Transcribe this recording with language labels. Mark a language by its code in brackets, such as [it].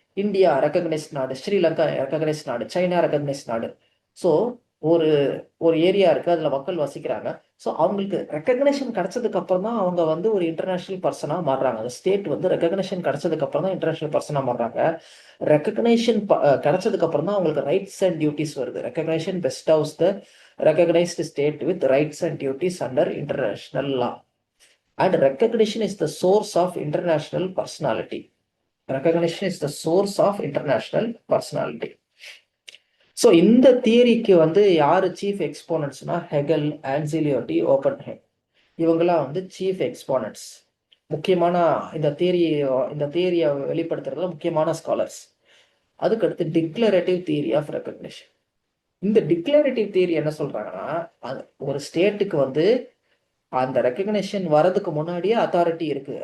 [ta] India recognised நாடு. Sri Lanka recognised நாடு. China recognised நாடு. ஸோ ஒரு ஒரு ஏரியா இருக்கு. அதுல மக்கள் வசிக்கிறாங்க. ஸோ அவங்களுக்கு ரெக்கக்னிஷன் கிடைச்சதுக்கு அப்புறம் தான் அவங்க வந்து ஒரு இன்டர்நேஷனல் பர்சனா மாறுறாங்க. அந்த ஸ்டேட் வந்து ரெக்கக்னிஷன் கிடைச்சதுக்கு அப்புறம் தான் இன்டர்நேஷனல் பர்சனா மாறுறாங்க. ரெக்கக்னிஷன் கிடைச்சதுக்கு அப்புறம் தான் அவங்களுக்கு ரைட்ஸ் அண்ட் டியூட்டிஸ் வருது. [en] Recognition bestows the recognized state with rights and duties under international law. And recognition is the source of international personality. Recognition is the source of international personality. [ta] So இந்த தியரிக்கு வந்து யாரு chief எக்ஸ்போனன்ட்ஸ்னா Hegel, ஆன்சிலியோட்டி, ஓப்பன்ஹைம். இவங்கெல்லாம் வந்து chief exponents. முக்கியமான இந்த தியரியை வெளிப்படுத்துறதுல முக்கியமான scholars. அதுக்கடுத்து டிக்ளரேட்டிவ் தியரி ஆஃப் ரெகக்னிஷன். இந்த டிக்ளரேட்டிவ் தியரி என்ன சொல்றாங்கன்னா, ஒரு ஸ்டேட்டுக்கு வந்து அந்த ரெகக்னிஷன் வரதுக்கு முன்னாடியே அத்தாரிட்டி இருக்கு.